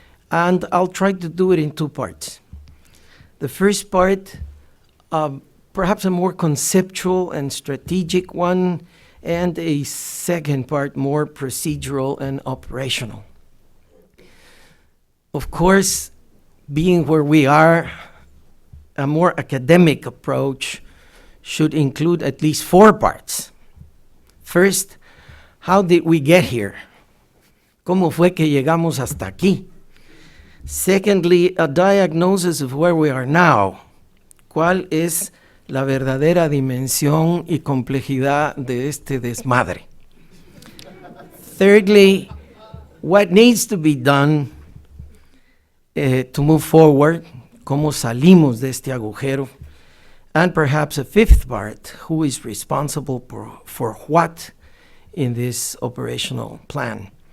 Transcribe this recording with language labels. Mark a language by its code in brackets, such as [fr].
[en] And I'll try to do it in two parts. The first part, perhaps a more conceptual and strategic one, and a second part more procedural and operational. Of course, being where we are, a more academic approach should include at least four parts. First, how did we get here? [es] ¿Cómo fue que llegamos hasta aquí? [en] Secondly, a diagnosis of where we are now. [es] ¿Cuál es la verdadera dimensión y complejidad de este desmadre? [en] Thirdly, what needs to be done to move forward, [es] cómo salimos de este agujero, [en] and perhaps a fifth part, who is responsible for what in this operational plan.